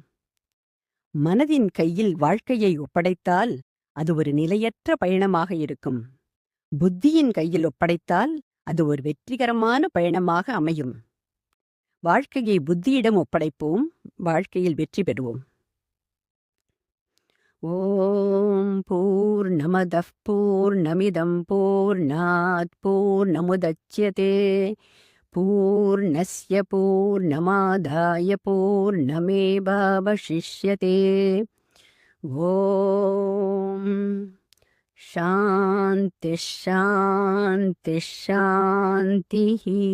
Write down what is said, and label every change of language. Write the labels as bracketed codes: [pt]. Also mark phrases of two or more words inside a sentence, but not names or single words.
[ta] மனதின் கையில் வாழ்க்கையை ஒப்படைத்தால் அது ஒரு நிலையற்ற பயணமாக இருக்கும். புத்தியின் கையில் ஒப்படைத்தால் அது ஒரு வெற்றிகரமான பயணமாக அமையும். வாழ்க்கையை புத்தியிடம் ஒப்படைப்போம், வாழ்க்கையில் வெற்றி பெறுவோம். [sa] ॐ पूर्णमदः पूर्णमिदम् पूर्णात् पूर्णमुदच्यते पूर्णस्य पूर्णमादाय पूर्णमेवावशिष्यते. ॐ शान्ति शान्ति शान्ति.